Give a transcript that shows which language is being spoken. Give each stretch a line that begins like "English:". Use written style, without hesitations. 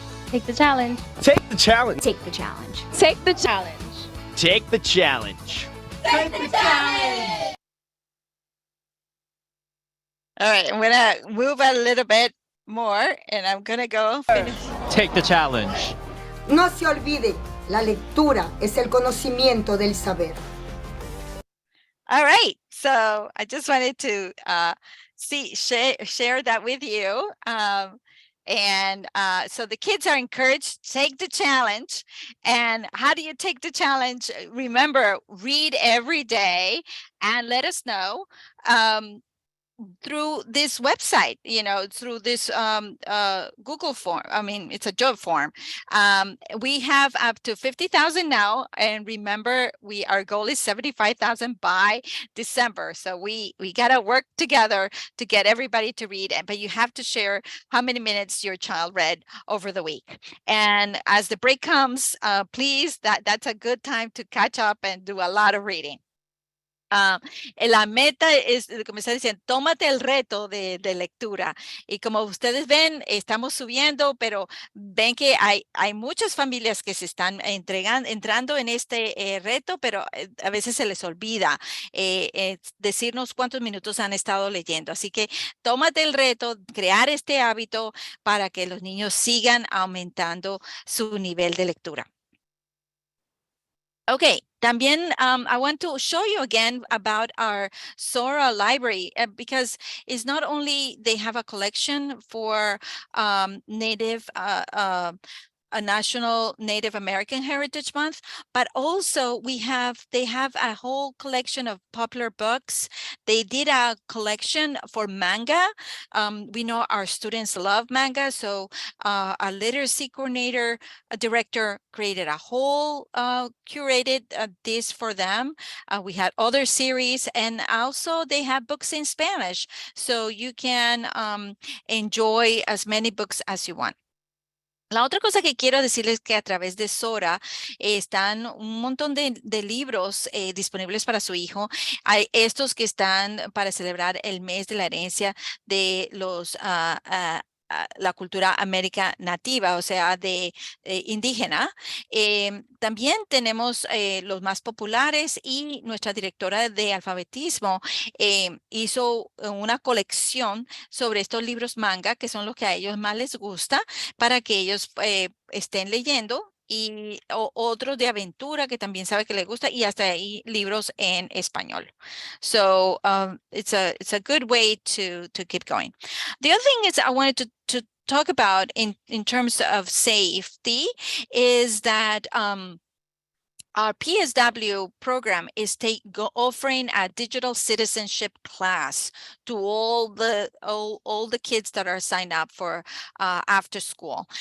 English: Take the challenge. Take the challenge. Take the challenge. Take the challenge. Take the challenge. Take the challenge. All right, I'm gonna move a little bit more and I'm gonna go finish. Take the challenge.
Spanish: No se olvide, la lectura es el conocimiento del saber.
English: All right, so I just wanted to share that with you. So the kids are encouraged to take the challenge. And how do you take the challenge? Remember, read every day and let us know through this website, through this Google form. I mean, it's a job form. We have up to 50,000 now. And remember, our goal is 75,000 by December. So we got to work together to get everybody to read. But you have to share how many minutes your child read over the week. And as the break comes, please, that's a good time to catch up and do a lot of reading.
Spanish: La meta es, como está diciendo, tómate el reto de lectura. Y como ustedes ven, estamos subiendo, pero ven que hay muchas familias que se están entrando en este reto, pero a veces se les olvida decirnos cuántos minutos han estado leyendo. Así que tómate el reto, crear este hábito para que los niños sigan aumentando su nivel de lectura.
English: Okay,
Spanish: también
English: I want to show you again about our Sora library because it's not only they have a collection for Native a National Native American Heritage Month, but also they have a whole collection of popular books. They did a collection for manga. We know our students love manga, so a literacy coordinator, a director created a whole curated this for them. We had other series, and also they have books in Spanish, so you can enjoy as many books as you want.
Spanish: La otra cosa que quiero decirles es que a través de Sora están un montón de libros disponibles para su hijo. Hay estos que están para celebrar el mes de la herencia de los la cultura américa nativa, o sea, de indígena. También tenemos los más populares y nuestra directora de alfabetismo hizo una colección sobre estos libros manga, que son los que a ellos más les gusta, para que ellos estén leyendo, y otros de aventura que también sabe que le gusta, y hasta ahí libros en español.
English: So it's a good way to keep going. The other thing is I wanted to talk about in terms of safety is that our PSW program is offering a digital citizenship class to all the kids that are signed up for after school.